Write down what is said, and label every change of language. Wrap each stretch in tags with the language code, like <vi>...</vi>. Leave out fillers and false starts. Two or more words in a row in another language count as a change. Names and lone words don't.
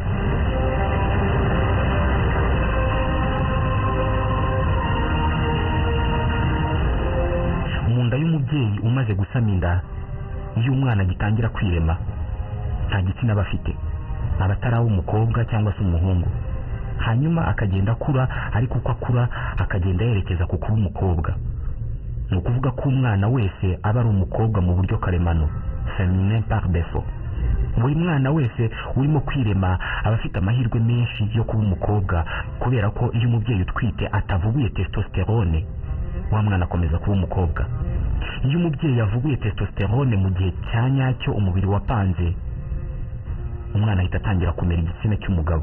<rw>Mu nda y'umubyeyi umaze gusama inda, iyo umwana agitangira kwirema nta gitsina aba afite, aba atari umukobwa cyangwa se umuhungu. Hanyuma akagenda akura, ariko uko akura akagenda yerekeza ku kuba umukobwa. Ni ukuvuga ko umwana wese aba ari umukobwa mu buryo karemano,</rw> <fr>féminin par défaut.</fr> <rw>Buri mwana wese urimo kwirema aba afite amahirwe menshi yo kuba umukobwa, kubera ko iyo umubyeyi utwite atavubuye testosterone, wa mwana akomeza kuba umukobwa. Iyo umubyeyi yavubuye testosterone mu gihe cya nyacyo umubiri wapanze, umwana ahita atangira kumera igitsina cy'umugabo.</rw>